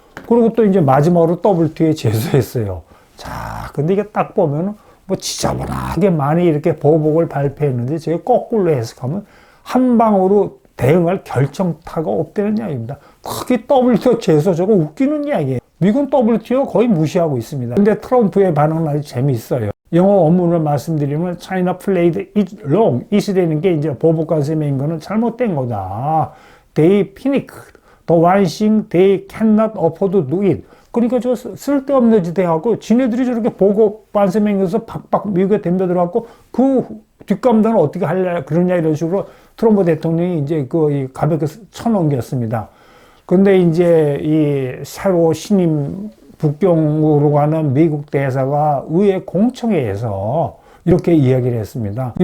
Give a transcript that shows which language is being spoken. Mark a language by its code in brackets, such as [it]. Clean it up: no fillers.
[ko] 그리고 또 이제 마지막으로 WTO에 제소했어요. 자, 근데 이게 딱 보면 지저분하게 많이 이렇게 보복을 발표했는데 제가 거꾸로 해석하면 한 방으로 대응할 결정타가 없다는 이야기입니다. 그게 WTO 제소 저거 웃기는 이야기예요. 미국은 WTO 거의 무시하고 있습니다. 근데 트럼프의 반응은 아주 재미있어요. 영어 원문을 말씀드리면 [en] China played it wrong. [ko] 이 시대는 게 이제 보복 관세 매긴 거는 잘못된 거다. [en] They panicked. The one thing they cannot afford to do it. [ko] 그러니까 저 쓸데없는 짓 해갖고 지네들이 저렇게 보복 관세 매기면서 박박 미국에 덤벼들어갖고 그 뒷감당을 어떻게 하려 그러냐 이런 식으로 트럼프 대통령이 이제 가볍게 쳐넘겼습니다. 근데 이제 이 새로 신임 북경으로 가는 미국 대사가 의회 공청회에서 이렇게 이야기를 했습니다.